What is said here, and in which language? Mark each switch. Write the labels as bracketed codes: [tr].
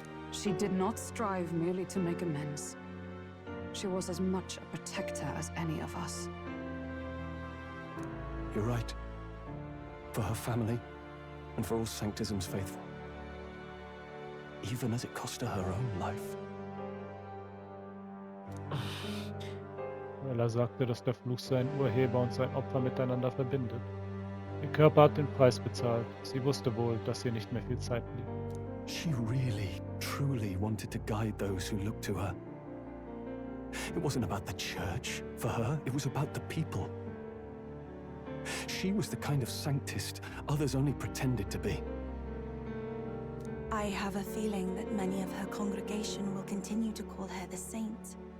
[en] She did not strive merely to make amends. She was as much a protector as any of us. You're right. For her family, and for all Sanctism's faithful. Even as it cost her her own life. [de] Rella sagte, dass der Fluch seinen Urheber und sein Opfer miteinander verbindet. Ihr Körper hat den Preis bezahlt. Sie wusste wohl, dass ihr nicht mehr viel Zeit blieb. [en] She really, truly wanted to guide those who looked to her. It wasn't about the church, for her, it was about the people. She was the kind of Sanctist others only pretended to be. I have a feeling that many of her congregation will continue to call her the saint.